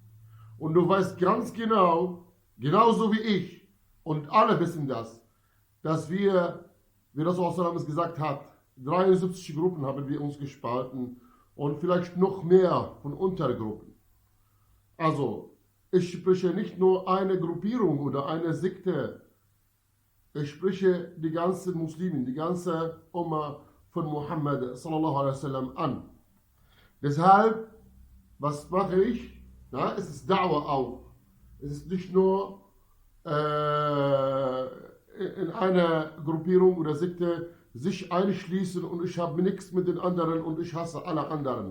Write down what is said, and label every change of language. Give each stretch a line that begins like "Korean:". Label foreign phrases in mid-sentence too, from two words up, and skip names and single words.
German: Und du weißt ganz genau, genauso wie ich, und alle wissen das, dass wir, wie Rasulullah gesagt hat, 73 Gruppen haben wir uns gespalten und vielleicht noch mehr von Untergruppen. Also, ich spreche nicht nur eine Gruppierung oder eine Sekte, ich spreche die ganzen Muslimen, die ganze Umma von Muhammad
Arabic: sallallahu alaihi wasallam
German: an. Deshalb, was mache ich? Es ist Da'wah auch. Es ist nicht nur in einer Gruppierung oder Sekte sich einschließen und ich habe nichts mit den anderen und ich hasse alle anderen.